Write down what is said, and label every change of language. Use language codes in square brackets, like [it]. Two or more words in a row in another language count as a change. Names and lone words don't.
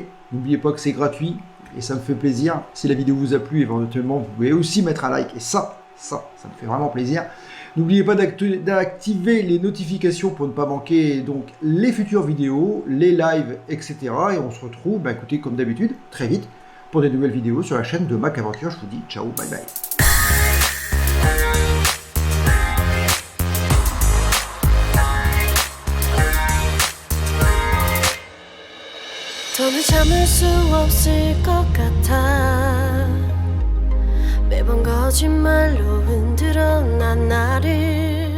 [fr] N'oubliez pas que c'est gratuit et ça me fait plaisir. Si la vidéo vous a plu, éventuellement, vous pouvez aussi mettre un like et ça me fait vraiment plaisir. N'oubliez pas d'activer les notifications pour ne pas manquer donc les futures vidéos, les lives, etc. Et on se retrouve, bah, écoutez, comme d'habitude, très vite pour des nouvelles vidéos sur la chaîne de Mac Aventure. Je vous dis ciao, bye bye. [ko] 더는 참을 수 없을 것 같아 매번 거짓말로 흔들어 난 나를